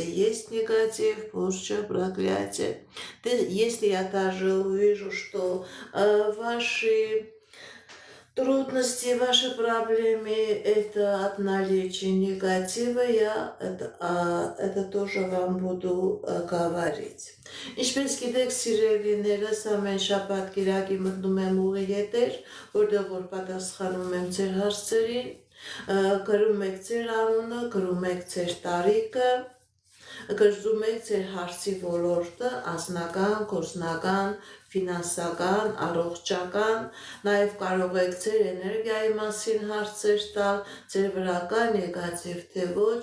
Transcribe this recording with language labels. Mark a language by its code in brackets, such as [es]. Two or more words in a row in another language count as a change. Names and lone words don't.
[ru] Есть негатив, порча, проклятие. Если я даже увижу, что ваши трудности, ваши проблемы, это от наличия негатива, я это тоже вам буду говорить. [hy] Ինչպես գիտեք, սիրելիներս, ամեն շաբաթ կիրակի մտնում եմ ուղի եթեր, որտեղ որ պատասխանում եմ ձեր հարցերին, գրում եք ձեր անունը, գրում եք ձեր տարիքը, գրում եք ձեր հարցի ոլորտը, անձնական, գործնական, ֆինանսական, առողջական, նաև կարող եք ձեր էներգիայի մասին հարցեր տալ, ձեր վրա կա նեգատիվ թե ոչ,